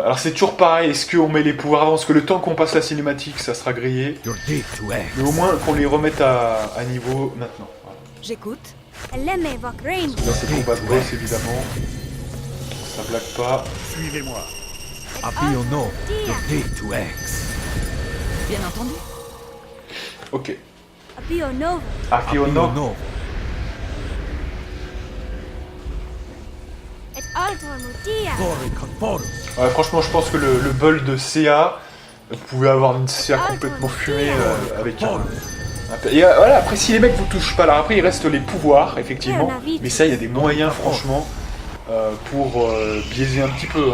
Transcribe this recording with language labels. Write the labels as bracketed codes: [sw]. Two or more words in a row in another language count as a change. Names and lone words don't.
[fr] alors c'est toujours pareil, est-ce qu'on met les pouvoirs avant? Parce que le temps qu'on passe la cinématique, ça sera grillé. Mais au moins qu'on les remette à niveau maintenant. Voilà. J'écoute. Lemme évoque Rain. Là c'est le combat de boss évidemment. Ça blague pas. Suivez-moi. Apiono, Bien entendu. Ok. Apiono. Apiono. Et Alton Mutia. Ouais, franchement je pense que le build de CA, Vous pouvez avoir une serre complètement fumée avec un... Et voilà, après si les mecs vous touchent pas, alors après il reste les pouvoirs, effectivement, mais ça il y a des moyens franchement pour biaiser un petit peu.